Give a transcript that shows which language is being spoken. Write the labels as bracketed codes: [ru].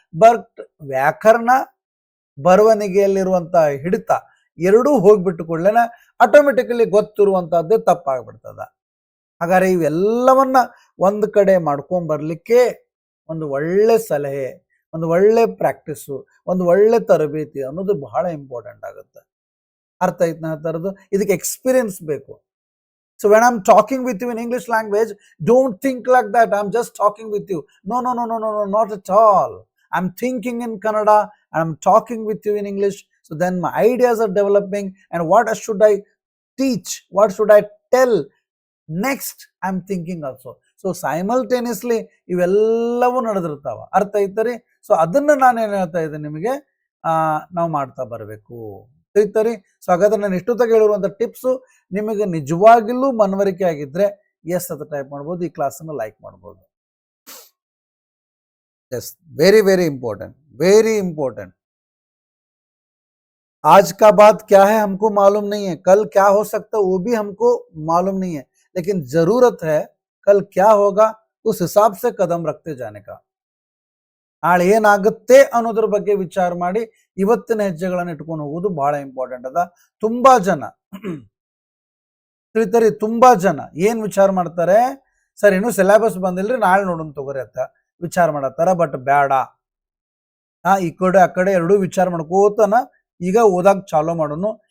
[kn] But ವ್ಯಾಕರಣ ಬರವಣಿಗೆಯಲ್ಲಿರುವಂತ ಹಿಡಿತ ಎರಡೂ ಹೋಗ್ಬಿಟ್ಟು ಕೂಡಲೇನ ಆಟೋಮೆಟಿಕಲಿ ಗೊತ್ತಿರುವಂತಹದ್ದೇ ತಪ್ಪಾಗ್ಬಿಡ್ತದ. ಹಾಗಾದ್ರೆ ಇವೆಲ್ಲವನ್ನ ಒಂದು ಕಡೆ ಮಾಡ್ಕೊಂಡ್ ಬರ್ಲಿಕ್ಕೆ ಒಂದು ಒಳ್ಳೆ ಸಲಹೆ, ಒಂದು ಒಳ್ಳೆ ಪ್ರಾಕ್ಟೀಸು, ಒಂದು ಒಳ್ಳೆ ತರಬೇತಿ ಅನ್ನೋದು ಬಹಳ ಇಂಪಾರ್ಟೆಂಟ್ ಆಗುತ್ತೆ. ಅರ್ಥ ಆಯ್ತು ನಾ ಹೇಳ್ತಾರದು? ಇದಕ್ಕೆ ಎಕ್ಸ್ಪೀರಿಯನ್ಸ್ ಬೇಕು. [en] So when I'm talking with you in English language, don't think like that. I'm just talking with you. No, not at all. I'm thinking in Kannada and I'm talking with you in English. So then my ideas are developing, and what should I teach? What should I tell? Next, I'm thinking also. So simultaneously [kn] ಇವೆಲ್ಲವೂ ನಡೆದಿರ್ತಾವ. ಅರ್ಥ ಐತರಿ? So ಅದನ್ನ ನಾನೇನು ಹೇಳ್ತಾ ಇದ್ದೆ ನಿಮಗೆ, ನಾವು ಮಾಡ್ತಾ ಬರಬೇಕು. ತಿಳಿತರಿ? ಸೊ ಹಾಗಾದ್ರೆ ನಾನು ಇಷ್ಟೊತ್ತಾಗ ಹೇಳಿರುವಂತ ಟಿಪ್ಸು ನಿಮಗೆ ನಿಜವಾಗಿಲ್ಲೂ ಮನವರಿಕೆ ಆಗಿದ್ರೆ ಎಸ್ ಅಂತ ಟೈಪ್ ಮಾಡ್ಬೋದು, ಈ ಕ್ಲಾಸನ್ನು ಲೈಕ್ ಮಾಡ್ಬೋದು. [en] Yes, very very important, very important. [hi] आज का बात क्या है हमको मालूम नहीं है, कल क्या हो सकता है वो भी हमको मालूम नहीं है, लेकिन जरूरत है कल क्या होगा उस हिसाब से कदम रखते जाने का. [kn] ನಾಳೆ ಏನಾಗುತ್ತೆ ಅನ್ನೋದ್ರ ಬಗ್ಗೆ ವಿಚಾರ ಮಾಡಿ ಇವತ್ತಿನ ಹೆಜ್ಜೆಗಳನ್ನು ಇಟ್ಕೊಂಡು ಹೋಗೋದು ಬಹಳ ಇಂಪಾರ್ಟೆಂಟ್ ಅದ. ತುಂಬಾ ಜನ ತಿಳಿತರಿ, ತುಂಬಾ ಜನ ಏನ್ ವಿಚಾರ ಮಾಡ್ತಾರೆ, ಸರ್ ಇನ್ನು ಸಿಲೆಬಸ್ ಬಂದಿಲ್ರಿ ನಾಳೆ ನೋಡೋಣ ತಗೋರಿ ಅಂತ ವಿಚಾರ ಮಾಡತ್ತಾರ. ಬಟ್ ಬೇಡ, ಈ ಕಡೆ ಆ ಕಡೆ ಎರಡೂ ವಿಚಾರ ಮಾಡ್ಕೋತನ ಈಗ ಓದಾಕ್ ಚಾಲೋ ಮಾಡೋನು.